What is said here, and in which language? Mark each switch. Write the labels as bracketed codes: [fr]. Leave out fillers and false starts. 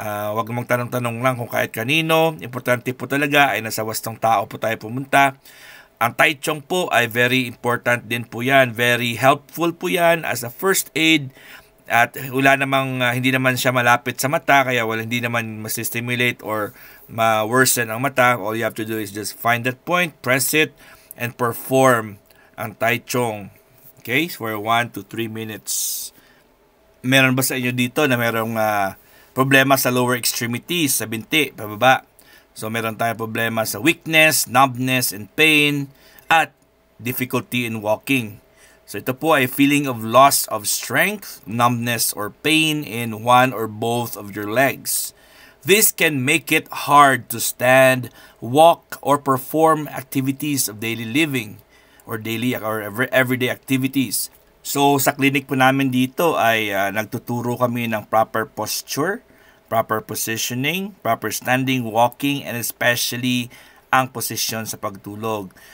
[tl] Huwag magtanong-tanong lang kung kahit kanino. Importante po talaga ay nasa wastong tao po tayo pumunta. Ang Tai Chong po ay very important din po yan. [en] Very helpful [tl] po yan [en] as a first aid [tl] At wala namang hindi naman siya malapit sa mata, kaya hindi naman masistimulate or ma-worsen ang mata. [en] All you have to do is just find that point, press it, and perform ang Tai Chong. [tl] Okay? [en] For 1 to 3 minutes. [tl] Meron ba sa inyo dito na merong problema sa lower extremities, sa binti, pababa? [en] So [tl] meron tayong problema sa [en] weakness, numbness, and pain, at difficulty in walking. So [tl] ito po ay [en] feeling of loss of strength, numbness, or pain in one or both of your legs. This can make it hard to stand, walk, or perform activities of daily living or everyday activities. [tl] So sa clinic po namin dito ay nagtuturo kami ng [en] proper posture, proper positioning, proper standing, walking, [tl] and especially ang posisyon sa pagtulog.